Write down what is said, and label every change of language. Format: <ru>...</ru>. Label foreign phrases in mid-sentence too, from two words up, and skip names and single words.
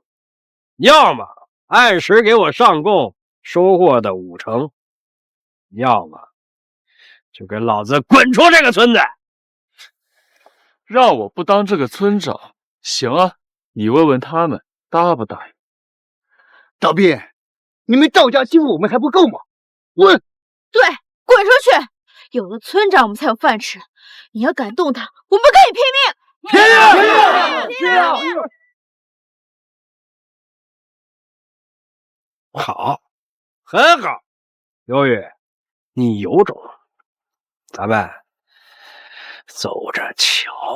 <zh>要麼按時給我上供收穫的5成，要麼就給老子滾出這個村子。讓我不當這個村長，行啊，你問問他們答不答應。大斌，你們趙家欺負我們還不夠嗎？滾！對，滾出去！有了村長，我們才有飯吃。你要敢動他，我們跟你拼命！拼命！拼命！好，很好，刘宇，你有种，咱们走着瞧。</zh>